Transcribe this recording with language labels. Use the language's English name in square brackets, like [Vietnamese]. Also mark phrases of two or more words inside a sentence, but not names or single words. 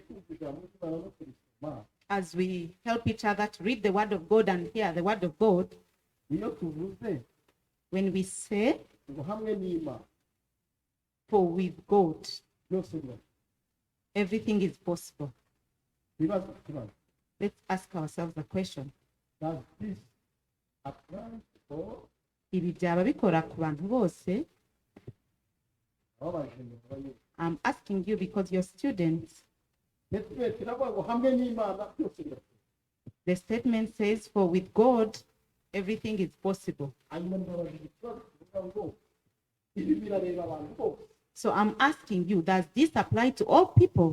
[English] As we help each other to read the word of God and hear the word of God, when we say, for with God, everything is possible. Let's ask ourselves a question. [Rundi] Ibibyaba bikora ku bantu bose. [English] I'm asking you because you're students. The statement says, for with God, everything is possible. So I'm asking you, does this apply to all people?